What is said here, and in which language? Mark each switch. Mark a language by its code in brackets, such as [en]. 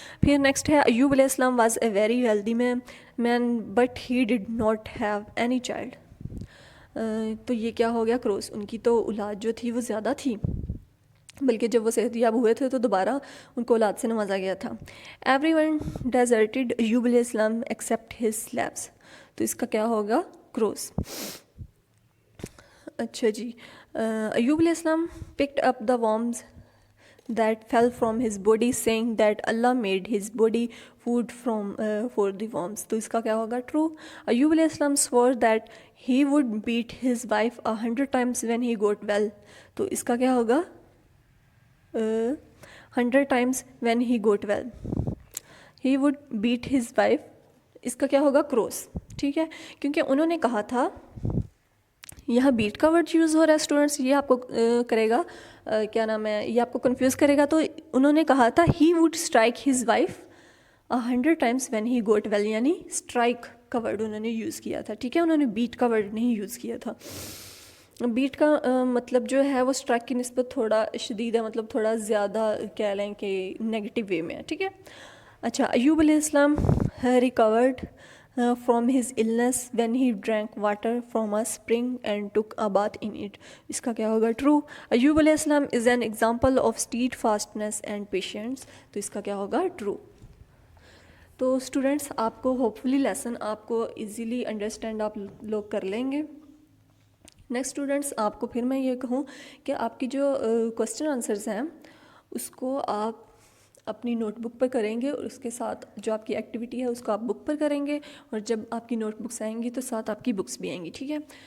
[ur] پھر نیکسٹ ہے [en] ایوب علیہ السلام was a very wealthy man but he did not have any child. [ur] تو یہ کیا ہو گیا؟ کروس. ان کی تو اولاد جو تھی وہ زیادہ تھی، بلکہ جب وہ صحت یاب ہوئے تھے تو دوبارہ ان کو اولاد سے نوازا گیا تھا. [en] Everyone deserted Ayub علیہ السلام except his siblings. [ur] تو اس کا کیا ہوگا؟ کروس. اچھا جی، [en] ایوب علیہ السلام picked up the worms that fell from his body saying that Allah made his body food for the worms. [ur] تو اس کا کیا ہوگا؟ ٹرو. [en] ایوب علیہ السلام swore that he would beat his wife 100 times when he got well. [ur] تو اس کا کیا ہوگا؟ [en] 100 times when he got well. He would beat his wife. [ur] اس کا کیا ہوگا؟ کروس. ٹھیک ہے، کیونکہ انہوں نے کہا تھا، یہاں بیٹ کا ورڈ یوز ہو رہا ہے اسٹوڈنٹس، یہ آپ کو کرے گا کیا نام ہے، یہ آپ کو کنفیوز کرے گا. تو انہوں نے کہا تھا [en] he would strike his wife 100 times when he got well، [ur] یعنی اسٹرائک کا ورڈ انہوں نے یوز کیا تھا. ٹھیک ہے، انہوں نے بیٹ کا ورڈ نہیں یوز کیا تھا. بیٹ کا مطلب جو ہے وہ اسٹرائک کی نسبت تھوڑا شدید ہے، مطلب تھوڑا زیادہ کہہ لیں کہ نیگیٹو وے میں ہے. ٹھیک ہے. [en] اچھا، ایوب علیہ السلام recovered from his illness when he drank water from a spring and took a bath in it. [ur] اس کا کیا ہوگا؟ ٹرو. [en] ایوب علیہ السلام is an example of steadfastness and patience. [ur] تو اس کا کیا ہوگا؟ ٹرو. تو اسٹوڈینٹس آپ کو ہوپ فلی لیسن آپ کو ایزیلی انڈرسٹینڈ آپ لوگ کر لیں گے. نیکسٹ اسٹوڈینٹس آپ کو پھر میں یہ کہوں کہ آپ کی جو کوسچن آنسرز ہیں اس کو آپ اپنی نوٹ بک پر کریں گے، اور اس کے ساتھ جو آپ کی ایکٹیویٹی ہے اس کو آپ بک پر کریں گے، اور جب آپ کی نوٹ بکس آئیں گی تو ساتھ آپ کی بکس بھی آئیں گی. ٹھیک ہے.